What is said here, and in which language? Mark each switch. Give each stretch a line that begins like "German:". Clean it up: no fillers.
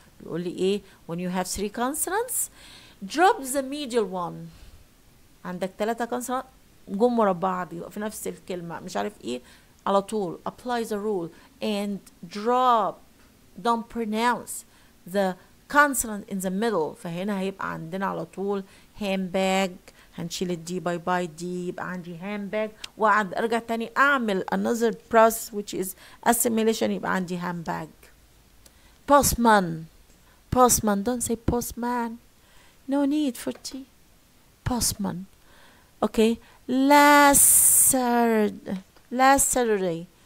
Arabic: بيقول لي ايه؟
English: When you have 3 consonants, drop the medial one.
Arabic: عندك 3 consonants جم ورا بعض في نفس الكلمة مش عارف ايه على طول.
English: Apply the rule and drop. Don't pronounce the consonant in the middle.
Arabic: فهنا هيبقى عندنا على طول handbag. هنشيل الدي باي باي دي يبقى عندي handbag. وأقعد أرجع تاني أعمل
English: another process which is assimilation
Arabic: يبقى عندي handbag.
English: Postman. Don't say postman. No need for T. Postman. Okay. Last Saturday.